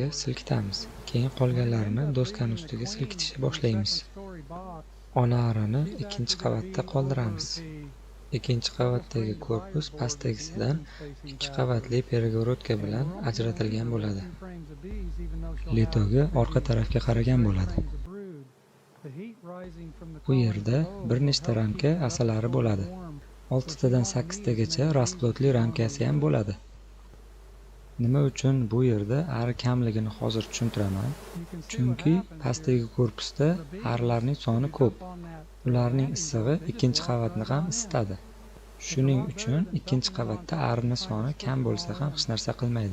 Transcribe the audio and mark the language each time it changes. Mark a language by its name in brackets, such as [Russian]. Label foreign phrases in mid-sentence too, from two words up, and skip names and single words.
[English] board. [Uzbek] silkitamiz. Keyin [English] When we [Uzbek] qolganlarini [English] end up [Uzbek] doskani [English] breeding the [Uzbek] ustiga [English] queen [Uzbek] silkitishni [English] in the [Uzbek] boshlaymiz. [English] second story box, [Uzbek] Ona arini [English] she's [Uzbek] ikkinchi [English] actually gonna [Uzbek] qavatda [English] be [Uzbek] qoldiramiz. [English] over the [Uzbek] Ikkinchi [English] double [Uzbek] qavatdagi [English] frame [Uzbek] korpus [English] divider board with the [Uzbek] pastdagisidan [English] engine facing [Uzbek] ikki [English] backward. [Uzbek] qavatli pergorodka [English] And [Uzbek] bilan [English] we're only gonna leave [Uzbek] ajratilgan [English] her with [Uzbek] bo'ladi. [English] 2 frames of bees, even though she'll have [Uzbek] Litoga [English] maybe [Uzbek] orqa tarafga 6 qaragan [English] or 8 [Uzbek] bo'ladi. [English] frames of brood. The heat rising from the [Uzbek] Bu [English] colony [Uzbek] yerda [English] below [Uzbek] bir [English] will [Uzbek] nechta [English] help [Uzbek] ramka [English] keep the [Uzbek] asalari [English] upper [Uzbek] bo'ladi. [English] floor warm. [Uzbek] 6 tadan 8 tagacha rasplodli ramkasi ham bo'ladi. Nima uchun bu yerda ari kamligini hozir tushuntiraman. Chunki pastdagi korpusda arilarning soni ko'p. Ularning issig'i ikkinchi qavatni ham isitadi. Shuning uchun ikkinchi qavatda arining soni kam bo'lsa ham hech narsa qilmaydi.